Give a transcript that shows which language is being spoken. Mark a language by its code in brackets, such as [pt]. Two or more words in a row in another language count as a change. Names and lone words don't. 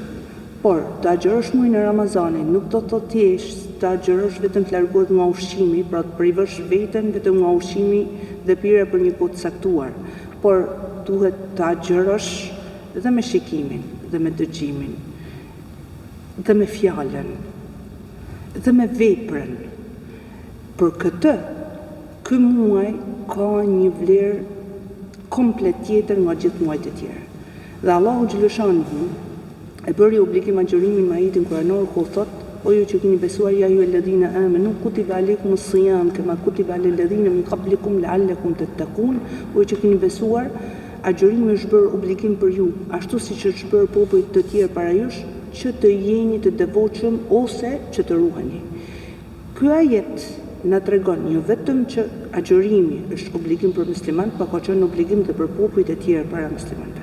[sq] Por të agjërosh muajin e Ramazanit nuk do të thotë thjesht të agjërosh vetëm të largohesh nga ushqimi, pra të privosh veten vetëm nga ushqimi dhe pirja për një kohë të caktuar, por duhet të agjërosh dhe me shikimin, dhe me dëgjimin, dhe me fjalën, dhe me veprën. Për këtë, ky muaj ka një vlerë komplet tjetër nga gjithë muajt e tjerë. Dhe Allahu xhaleshanuhu e bëri obligim agjërimin me ajetin kuranor ku thotë: O ju që keni besuar, [ar] يا أيها الذين آمنوا كتب عليكم الصيام كما كتب على الذين من قبلكم لعلكم تتقون. [sq] O ju që keni besuar, agjërimi është bërë obligim për ju, ashtu siç është bërë popujt të tjerë para jush, që të jeni të devotshëm ose që të ruheni. Ky ajet na tregon jo vetëm që agjërimi është obligim për muslimanët, por ka qenë obligim edhe për popujt e tjerë para muslimanëve.